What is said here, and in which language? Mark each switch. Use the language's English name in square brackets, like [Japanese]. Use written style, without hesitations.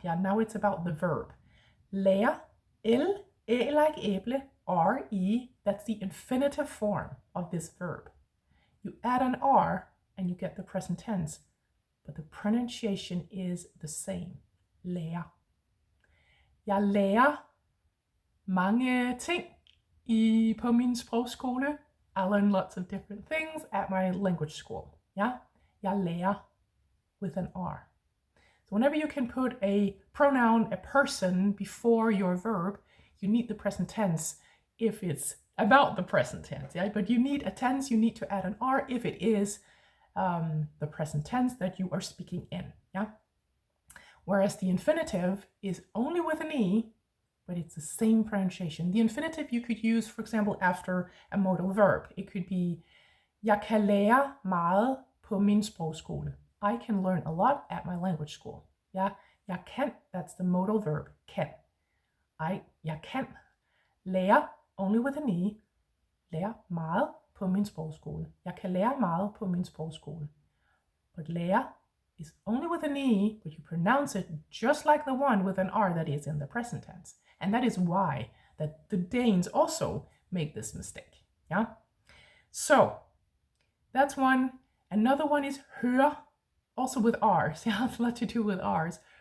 [English] Yeah, now it's about the verb. Lærer, L, æ like æble, R-E, that's the infinitive form of this verb. You add an R and you get the present tense, but the pronunciation is the same. Lærer. [Danish] Jeg lærer mange ting på min sprogskole. [English] I learn lots of different things at my language school. Yeah? [Danish] Jeg lærer [English] with an R. So whenever you can put a pronoun, a person, before your verb, you need the present tense if it's about the present tense. Yeah? But you need a tense, you need to add an R if it is the present tense that you are speaking in. Yeah? Whereas the infinitive is only with an E, but it's the same pronunciation. The infinitive you could use, for example, after a modal verb. It could be, [Danish] jeg kan lære meget på min sprogskole. [English] I can learn a lot at my language school. Yeah, [Danish] jeg kan, [English] that's the modal verb, kan. [Danish] Jeg kan lære, [English] only with an E, [Danish] lære meget på min sprogskole. Jeg kan lære meget på min sprogskole. [English] But lære is only with an E, but you pronounce it just like the one with an R that is in the present tense. And that is why that the Danes also make this mistake. Yeah. So that's one. Another one is høre, also with R's. Yeah, it's a lot to do with R's.